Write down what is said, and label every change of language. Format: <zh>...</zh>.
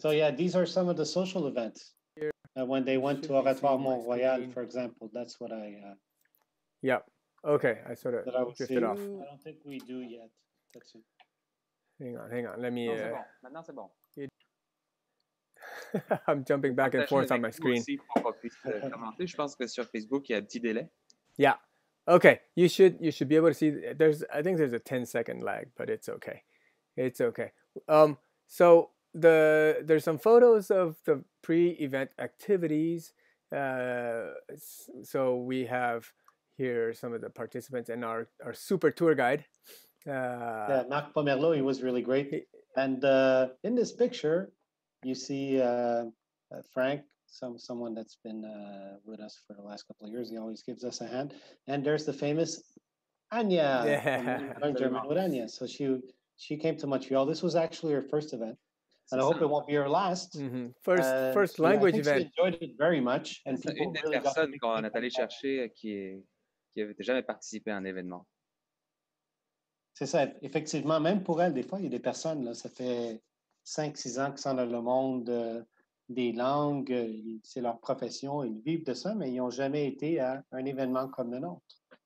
<en>So yeah, these are some of the social events. When they went to Oratoire Mont-Royal, for example, that's what I... yeah. Okay, I sort of drifted off. I don't think we do yet. That's it. Hang on. Let me...</en> <fr>Non, c'est bon. Maintenant, c'est bon.</fr> <en>I'm jumping back and forth on my screen.</en> <fr>Aussi pour qu'on puisse commenter. Je pense que sur Facebook, il y a un petit délai.</fr> <en>Yeah. Okay. You should be able to see. I think there's a 10-second lag, but it's okay. It's okay. So there's some photos of the pre-event activities. So we have here some of the participants and our super tour guide. Yeah, Marc Pomerleau, he was really great. And in this picture, you see Frank, someone that's been with us for the last couple of years. He always gives us a hand. And there's the famous Anya. Yeah. From German with Anya. So she came to Montreal. This was actually her first event. And I hope it won't be her last. Mm-hmm. First language event. She enjoyed it very much. And</en> <fr>C'est une des</fr> <en>really</en> <fr>personnes qu'on est allé chercher qui n'avait jamais participé à un événement. C'est ça, effectivement. Même pour elle, des fois, il y a des personnes, là, ça fait 5-6 ans qu'ils sont dans le monde des langues. C'est leur profession, ils vivent de ça, mais ils n'ont jamais été à un événement comme le nôtre.</fr>